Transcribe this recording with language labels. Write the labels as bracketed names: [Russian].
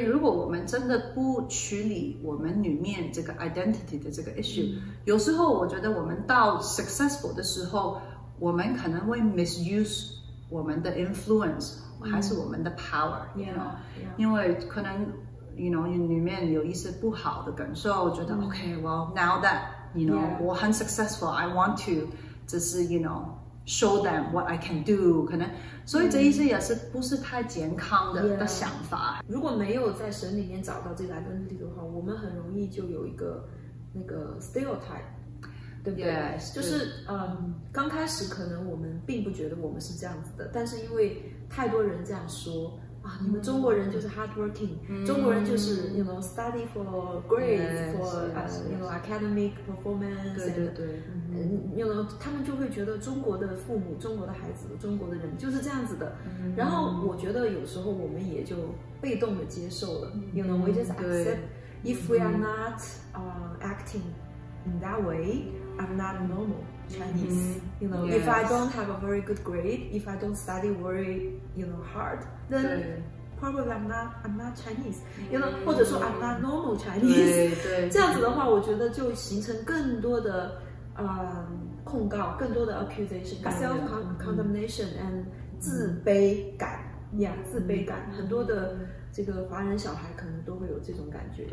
[Chinese] 如果我们真的不处理我们里面这个 identity 的这个 issue，有时候我觉得我们到 successful 的时候，我们可能会 misuse 我们的 influence，还是我们的 power，you know，因为可能 you know 里面有一些不好的感受，觉得 [English] OK，well now that you know [Chinese] 我很 successful， [English] I want to [Chinese] 只是 you know。 [English] show them what I can do， [Chinese] 可能，所以这一些也是不是太健康的想法。如果没有在神里面找到这个 identity 的话，我们很容易就有一个那个 stereotype， 对不对？就是刚开始可能我们并不觉得我们是这样子的，但是因为太多人这样说。你们中国人就是 hardworking，中国人就是you know [English] study for grades for you know academic performance， [Chinese] 对 you know 他们就会觉得中国的父母、中国的孩子、中国的人就是这样子的。然后我觉得有时候我们也就被动的接受了， [English] you know we just accept if we are not acting in that way，I'm not normal Chinese. You know, if I don't have a very good grade, if I don't study very, you know, hard, then probably I'm not Chinese. You know, [Chinese] 或者说 [English] I'm not normal Chinese. [Chinese] 这样子的话，我觉得就形成更多的控告，更多的 accusation, [English] self condemnation and [Chinese] 自卑感。自卑感，很多的这个华人小孩可能都会有这种感觉。